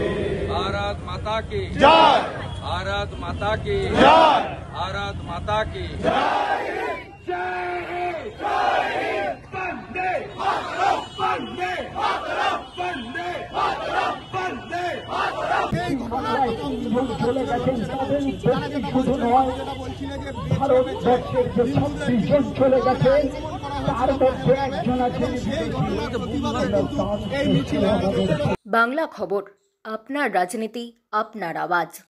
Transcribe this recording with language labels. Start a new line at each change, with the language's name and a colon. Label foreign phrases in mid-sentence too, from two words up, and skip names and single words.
Hindi: भारत माता की जय, भारत माता की जय, भारत माता की जय वंदे मातरम वंदे मातरम वंदे मातरम वंदे मातरम।
Bangla: চলে গেছেন তাদের শুধু নয়, ভারতবর্ষের যে 26 জন চলে গেছেন তার মধ্যে একজন আছেন। বাংলা খবর, আপনার রাজনীতি, আপনার আওয়াজ।